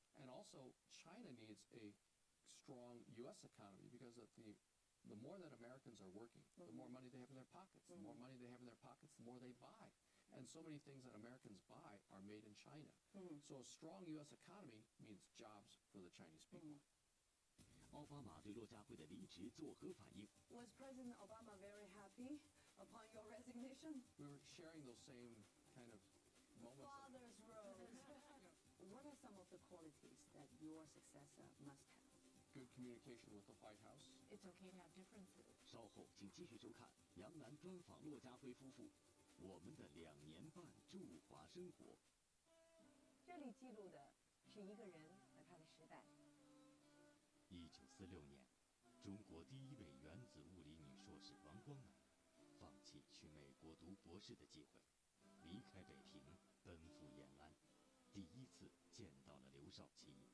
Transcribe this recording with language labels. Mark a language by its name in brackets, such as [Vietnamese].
[English] And also, China needs a strong U.S. economy, because the more that Americans are working, the more money they have in their pockets. The more money they have in their pockets, the more they buy. And so many things that Americans buy are made in China. So a strong U.S. economy means jobs for the Chinese people. [Chinese] 奥巴马对骆家辉的离职作何反应？ [English] Was President Obama very happy upon your resignation? We were sharing those same kind of moments. Father's role. What are some of the qualities that your successor must have? Good communication with the White House. It's okay to have differences. [Chinese] 稍后请继续收看杨澜专访骆家辉夫妇，我们的2年半驻华生活。这里记录的是一个人和他的时代。 1946年，中国第一位原子物理女硕士王光美放弃去美国读博士的机会，离开北平，奔赴延安，第一次见到了刘少奇。